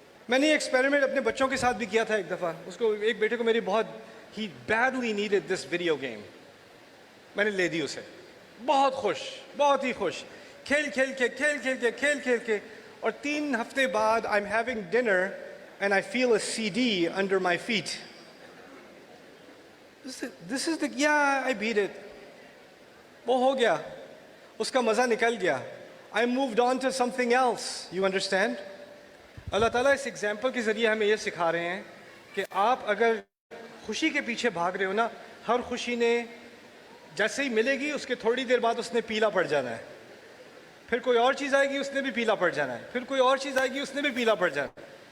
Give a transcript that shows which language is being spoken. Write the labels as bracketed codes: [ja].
[ur] میں نے یہ ایکسپیریمنٹ اپنے بچوں کے ساتھ بھی کیا تھا ایک دفعہ. اس کو ایک بیٹے کو میری ہی [en] badly needed this video game, [ur] میں نے لے دی اسے, بہت خوش, بہت ہی خوش, کھیل کے, اور 3 ہفتے بعد [en] I am having dinner and I feel a CD under my feet. This is the, yeah, I beat it. [ur] وہ ہو گیا, اس کا مزہ نکل گیا. [en] I moved on to something else. You understand? [ur] اللہ تعالیٰ اس ایگزامپل کے ذریعے ہمیں یہ سکھا رہے ہیں کہ آپ اگر خوشی کے پیچھے بھاگ رہے ہو نا, ہر خوشی نے جیسے ہی ملے گی اس کے تھوڑی دیر بعد اس نے پیلا پڑ جانا ہے, پھر کوئی اور چیز آئے گی اس نے بھی پیلا پڑ جانا ہے, پھر کوئی اور چیز آئے گی اس نے بھی پیلا پڑ جانا ہے.